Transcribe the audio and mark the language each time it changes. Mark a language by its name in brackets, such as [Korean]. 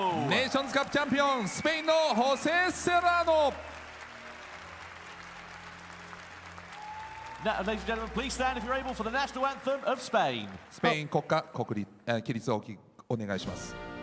[Japanese] ネーションズカップチャンピオンスペインのホセ・セラーノ。 [English] Now, ladies and gentlemen, please stand if you're able for the national anthem of Spain. [Japanese] スペイン国歌起立をお願いします。